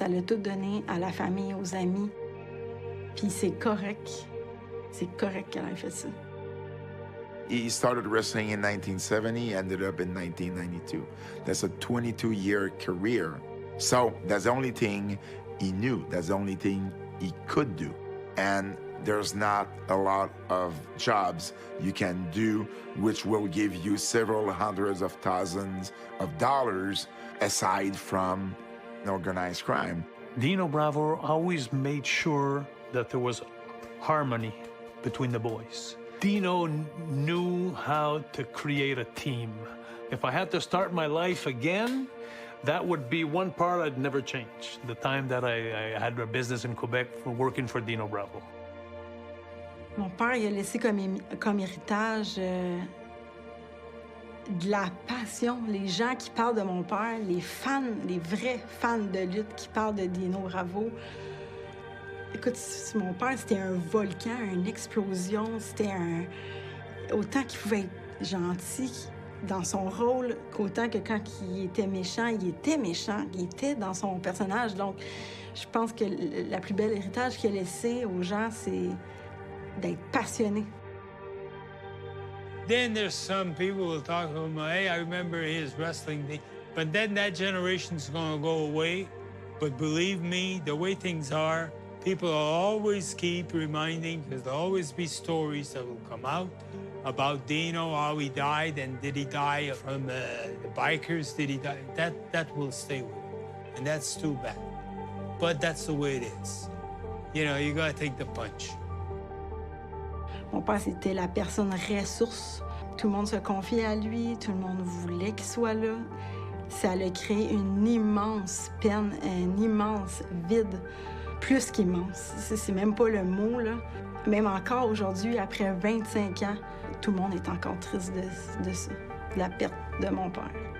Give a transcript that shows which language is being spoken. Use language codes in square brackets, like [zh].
[fr] Elle a tout donné à la famille, aux amis. Puis c'est correct. C'est correct qu'elle ait fait ça. [en] He started wrestling in 1970, ended up in 1992. That's a 22-year career. So that's the only thing he knew. That's the only thing he could do. And there's not a lot of jobs you can do which will give you several hundreds of thousands of dollars aside from organized crime. Dino Bravo always made sure that there was harmony between the boys. Dino knew how to create a team. If I had to start my life again, that would be one part I'd never change. The time that I had a business in Quebec working for Dino Bravo. [fr] Mon père, il a laissé comme héritage de la passion. Les gens qui parlent de mon père, les fans, les vrais fans de lutte qui parlent de Dino Bravo. Écoute, mon père, c'était un volcan, une explosion. C'était autant qu'il pouvait être gentil dans son rôle, qu'autant que quand il était méchant, il était dans son personnage. Donc, je pense que la plus belle héritage qu'il a laissé aux gens, c'est d'être passionné. [en] Then there's some people who will talk about, hey, I remember his wrestling thing. But then that generation's going to go away. But believe me, the way things are, people will always keep reminding, because there'll always be stories that will come out about Dino, how he died, and did he die from the bikers? Did he die? That will stay with him. And that's too bad. But that's the way it is. You know, you gotta take the punch. [fr] Mon père, c'était la personne ressource. Tout le monde se confiait à lui, tout le monde voulait qu'il soit là. Ça a créé une immense peine, un immense vide, plus qu'immense. C'est même pas le mot, là. Même encore aujourd'hui, après 25 ans, tout le monde est encore triste de ça, de la perte de mon père.